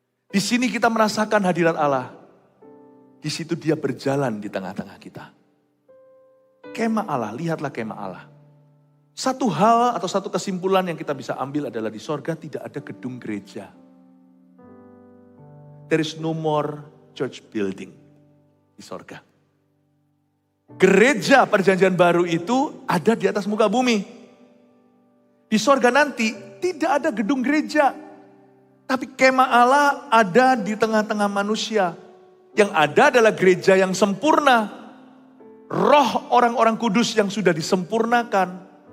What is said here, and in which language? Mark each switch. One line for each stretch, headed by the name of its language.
Indonesian: Di sini kita merasakan hadirat Allah. Di situ dia berjalan di tengah-tengah kita. Kemah Allah, lihatlah kemah Allah. Satu hal atau satu kesimpulan yang kita bisa ambil adalah di sorga tidak ada gedung gereja.
English: There is no more church building
Indonesian: di sorga. Gereja perjanjian baru itu ada di atas muka bumi. Di sorga nanti tidak ada gedung gereja. Tapi kemah Allah ada di tengah-tengah manusia. Yang ada adalah gereja yang sempurna. Roh orang-orang kudus yang sudah disempurnakan.